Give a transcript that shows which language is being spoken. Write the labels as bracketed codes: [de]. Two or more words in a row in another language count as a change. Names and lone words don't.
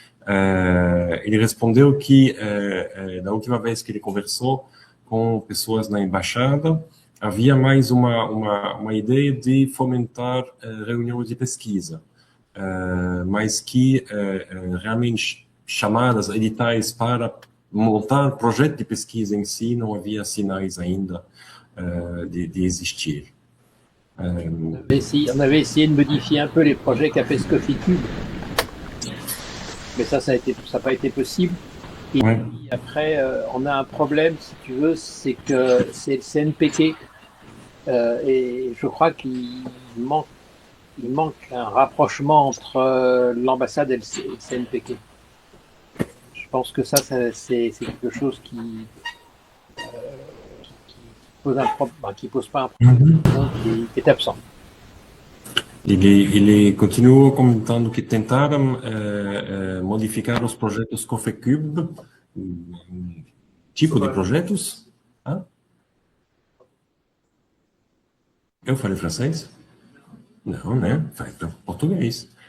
[pt] Ele respondeu que da última vez que ele conversou com pessoas na embaixada, havia mais uma ideia de fomentar reuniões de pesquisa, mas que realmente chamadas, editais para montar projeto de pesquisa em si, não havia sinais ainda de existir. [fr] On avait essayé de modifier un peu les projets CAPES Coffee Cube, mais ça n'a pas été possible. Et Ouais. puis après, on a un problème, si tu veux, c'est que c'est le CNPq, et je crois qu'il manque un rapprochement entre l'ambassade et le CNPq. Je pense que ça c'est quelque chose qui qui pose pas un problème, qui est absent. [pt] Ele continuou comentando que tentaram modificar os projetos COFECUB, tipo de projetos. Ah? Eu falei francês? Não, né? Falei português.